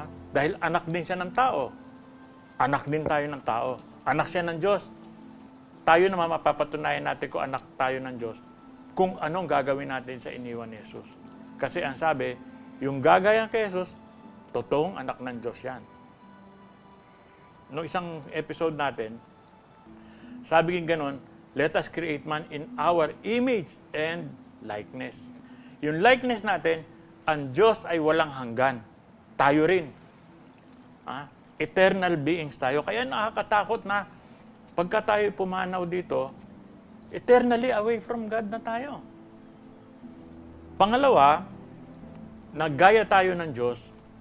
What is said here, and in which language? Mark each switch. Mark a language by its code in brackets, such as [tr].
[tl] Dahil anak din siya ng tao. Anak din tayo ng tao. Anak siya ng Diyos. Tayo naman mapapatunayan natin kung anak tayo ng Diyos kung anong gagawin natin sa iniwan ni Jesus. Kasi ang sabi, yung gagayan kay Jesus, totoong anak ng Diyos yan. Noong isang episode natin, sabi ng ganon, [en] let us create man in our image and likeness. [tl] Yung likeness natin, ang Diyos ay walang hanggan. Tayo rin. Eternal beings tayo. Kaya nakakatakot na pagka tayo pumanaw dito, [en] eternally away from God [tl] na tayo. Pangalawa, naggaya tayo ng Diyos.